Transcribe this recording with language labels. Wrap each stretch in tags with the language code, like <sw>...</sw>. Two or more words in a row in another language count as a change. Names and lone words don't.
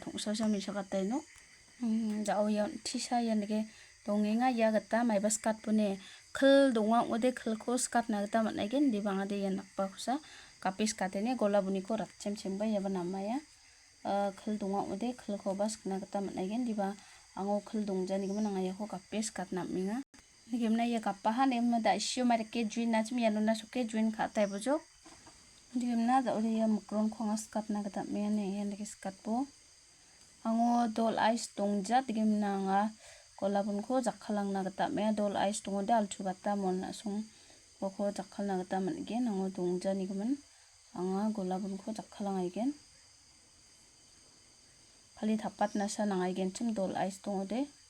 <grt>tong·salsa mesakatainok dao ian tisa ianike dongenga ia gita maiba skatpone khil donga ong·ode khilko skatna gita man·aigen dibangade ian nakbakosa gape skatene golabuniko ratchemchemba iaba namaya khil donga ong·ode khilkoba skna gita man·aigen diba ango khil dongjanigimon anga iako gape skat nam·enga gimna ia gapaha negma da·sio marike join nachim ianona soke join ka·taibojok gimna daode ia mikronko anga skatna gita am·enga ianike skatpo ango dol ais dongjat gimna anga golabunko jakkalangna gita am·enga dol ais dongode alchubata mon asong boko jakkalna gita man·gen ango dongjanigimon anga golabunko jakkalangaigen kali tapatnasa nangaigenchim dol ais dongode</grt>